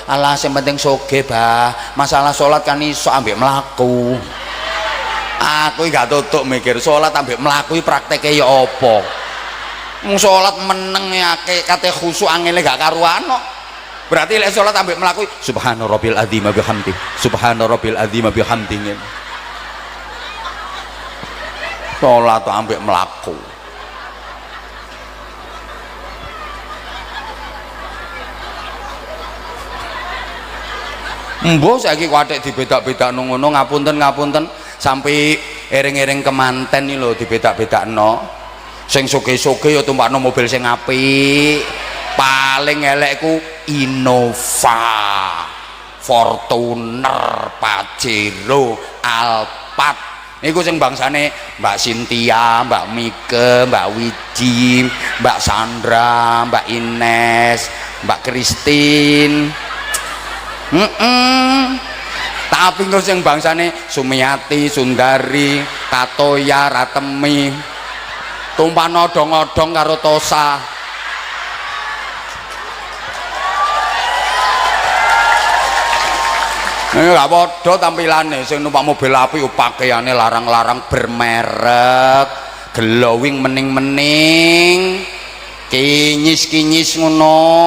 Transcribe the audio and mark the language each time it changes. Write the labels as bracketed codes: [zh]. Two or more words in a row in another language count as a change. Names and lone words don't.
[jv] Alah sing penting sugih, Bah. Masalah salat kan iso ambek mlaku. Aku gak tutuk mikir salat ambek mlaku iki prakteke ya apa. Mung salat meneng akeh kate khusyuk angele gak karuan kok. Berarti lek salat ambek mlaku [ar] سبحان ربي العظيم وبحمده. سبحان ربي العظيم وبحمده. [jv] Salat ambek mlaku. Mbok saiki kuatik dibedak-bedakno ngono, ngapunten sampai ering-ering kemanten iki lho dibedak-bedakno. Sing sugih-sugih ya tumpakno mobil sing apik. Paling elek ku Innova, Fortuner, Pajero, Alphard. Niku sing bangsane Mbak Cynthia, Mbak Mike, Mbak Wiji, Mbak Sandra, Mbak Ines, Mbak Christine. Tapi terus yang bangsane Sumiati, Sundari, Katoya, Ratemi, tumpah nodong-nodong karo Tosa. Ini gak podo tampilane, sing numpak mobil api pakaiane larang-larang bermerek, glowing mening-mening, kinyis-kinyis ngono.